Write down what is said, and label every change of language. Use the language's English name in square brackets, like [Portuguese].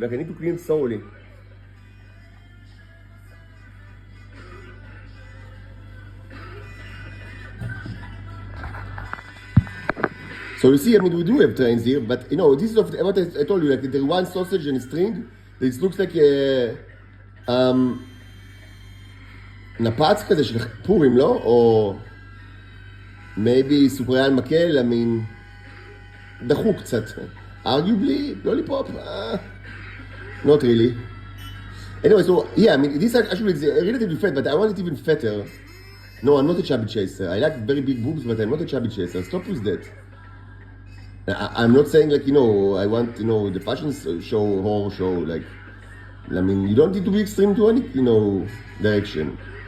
[English] Like I need to clean it thoroughly. So you see, we do have trains here, but this is what I told you, like the one sausage and a string. This looks like a [Hebrew] נפץ כזה של פורים, לא? או [English] maybe [Hebrew] סוכריה על מקל, דחוק קצת. [English] Arguably, lollipop? Not really. Anyway, so yeah, this actually is relatively fat, but I want it even fatter. No, I'm not a chubby chaser. I like very big boobs, but I'm not a chubby chaser. Stop with that. I'm not saying like, I want, the fashion show, horror show, like, you don't need to be extreme to any, direction.